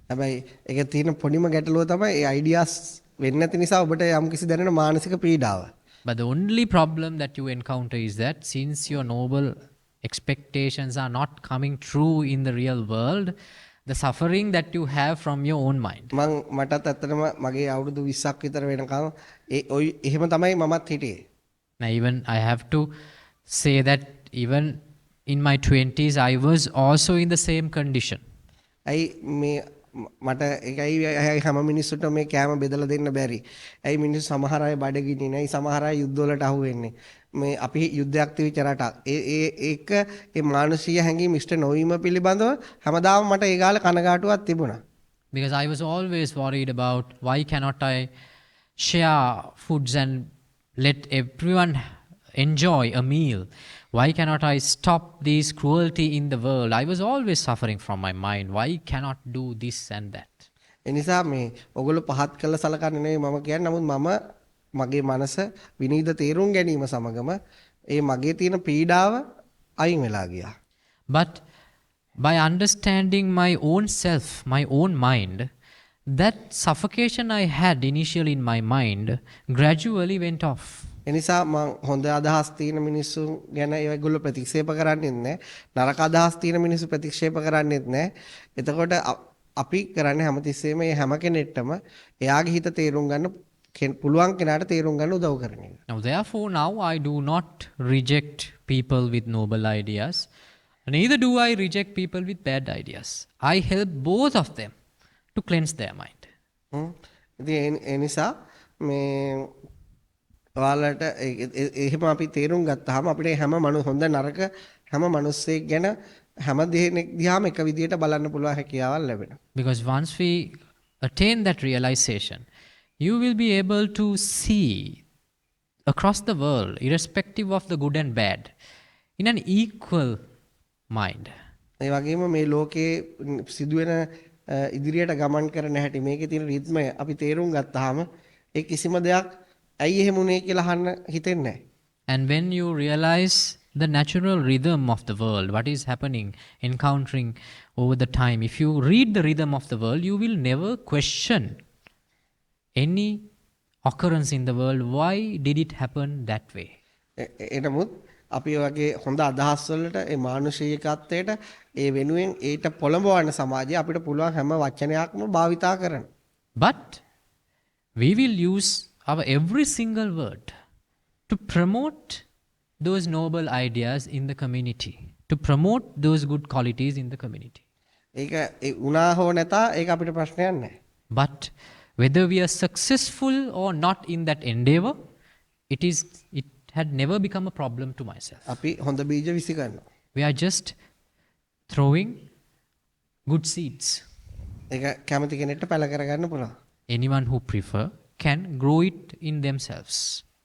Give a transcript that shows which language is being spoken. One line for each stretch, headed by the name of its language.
Sinhala: හැබැයි ඒක තියෙන පොඩිම ගැටලුව තමයි ඒ අයිඩියාස් වෙන්නේ නැති නිසා ඔබට යම්කිසි දැනෙන මානසික පීඩාව.
English: But the only problem that you encounter is that since your noble expectations are not coming true in the real world, the suffering that you have from your own mind.
Sinhala: මටත් ඇත්තටම මගේ අවුරුදු 20ක් විතර වෙනකන් එහෙම තමයි මමත් හිටියේ.
English: Now even I have to say that even in my 20s, I was also in the same condition.
Sinhala: ඇයි මේ මට ඒකයි හැම මිනිස්සුන්ට මේ කෑම බෙදලා දෙන්න බැරි. ඇයි මිනිස්සු සමහර අය බඩගිනි නෑ, සමහර අය යුද්ධ වලට අහු වෙන්නේ. මේ අපි යුද්ධයක් තිබිච්ච රටක්. ඒක ඒ මානසික හැඟීම් ඉෂ්ට නොවීම පිළිබඳව හැමදාම මට ඒ ගාල කනගාටුවක් තිබුණා.
English: Because I was always worried about why cannot I share foods and let everyone enjoy a meal. Why cannot I stop this cruelty in the world? I was always suffering from my mind. Why cannot do this and that?
Sinhala: ඒ නිසා මේ ඔයගොල්ලෝ පහත් කළ සලකන්නේ නෙවෙයි මම කියන්නේ. නමුත් මම මගේ මනස විනීත තේරුම් ගැනීම සමගම ඒ මගේ තියෙන පීඩාව අයින් වෙලා ගියා.
English: But by understanding my own self, my own mind, that suffocation I had initially in my mind gradually went off.
Sinhala: එනිසා මම හොඳ අදහස් තියෙන මිනිස්සු ගැන ඒගොල්ලෝ ප්‍රතික්ෂේප කරන්නේත් නැහැ. නරක අදහස් තියෙන මිනිස්සු ප්‍රතික්ෂේප කරන්නේත් නැහැ. එතකොට අපි කරන්නේ හැමතිස්සෙම මේ හැම කෙනෙක්ටම එයාගේ හිත තේරුම් ගන්න පුළුවන් කෙනාට තේරුම් ගන්න උදව් කරන එක.
English: Now, therefore, now I do not reject people with noble ideas, neither do I reject people with bad ideas. I help both of them to cleanse their mind.
Sinhala: ඉතින් ඒ නිසා මේ ඔයාලට එහෙම අපි තේරුම් ගත්තාම අපිට හැම හොඳ නරක හැම මිනිස්සෙක් ගැන හැම දෙයක් දිහාම එක විදියට බලන්න පුළුවන් හැකියාවක් ලැබෙනවා.
English: Because once we attain that realization, you will be able to see across the world, irrespective of the good and bad, in an equal mind.
Sinhala: ඒ වගේම මේ ලෝකයේ සිදුවෙන ඉදිරියට ගමන් කරන හැටි මේකේ තියෙන රිද්මය අපි තේරුම් ගත්තාම ඒ කිසිම දෙයක් ඇයි එහෙම උනේ කියලා අහන්න හිතෙන්නේ නැහැ.
English: And when you realize the natural rhythm of the world, what is happening, encountering over the time, if you read the rhythm of the world, you will never question any occurrence in the world. Why did it happen that way?
Sinhala: එනමුත් අපි වගේ හොඳ අදහස් වලට ඒ මානුෂිකත්වයට ඒ වෙනුවෙන් ඊට පොළඹවන සමාජය අපිට පුළුවන් හැම වචනයක්ම භාවිතා කරන්න.
English: But we will use our every single word to promote those noble ideas in the community, to promote those good qualities in the community.
Sinhala: ඒක උනා හෝ නැතා ඒක අපිට ප්‍රශ්නයක් නැහැ.
English: But whether we are successful or not in that endeavor, it had never become a problem to myself.
Sinhala: අපි හොඳ බීජ විසි කරනවා.
English: We are just throwing good seeds.
Sinhala: ඒක කැමති කෙනෙක්ට පැල කරගන්න පුළුවන්.
English: Anyone who prefer can grow it in themselves.